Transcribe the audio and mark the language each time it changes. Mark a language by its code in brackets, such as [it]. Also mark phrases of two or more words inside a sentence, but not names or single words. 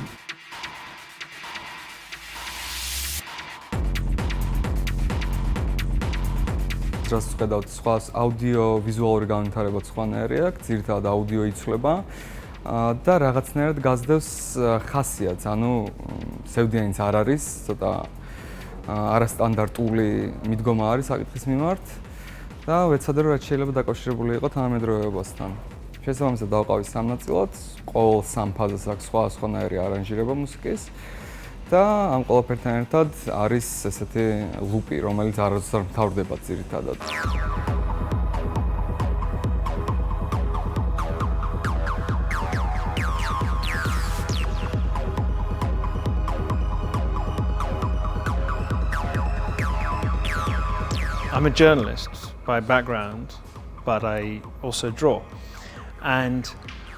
[ka] რასაც ვხედავთ, სხვა აუდიო-ვიზუალური განვითარება სხვანაირი აქვს, ძირითადად აუდიო იცვლება და რაღაცნაირად გაზრდებს ხასიათს, ანუ სევდიანიც არ არის, ცოტა არასტანდარტული მიდგომა არის საკითხის მიმართ და ვეცადე რომ რაც შეიძლება დაკავშირებული იყოს თანამედროვეობასთან. შესაბამისად დავყავი სამ ნაწილად, ყოველ სამ ფაზას აქვს სხვადასხვანაირი არანჟირება მუსიკის და ამ ყველაფერთან ერთად არის ესეთი ლუპი, რომელიც არასდროს არ მთავრდება ძირითადად. [en] I'm a journalist by background, but I also draw.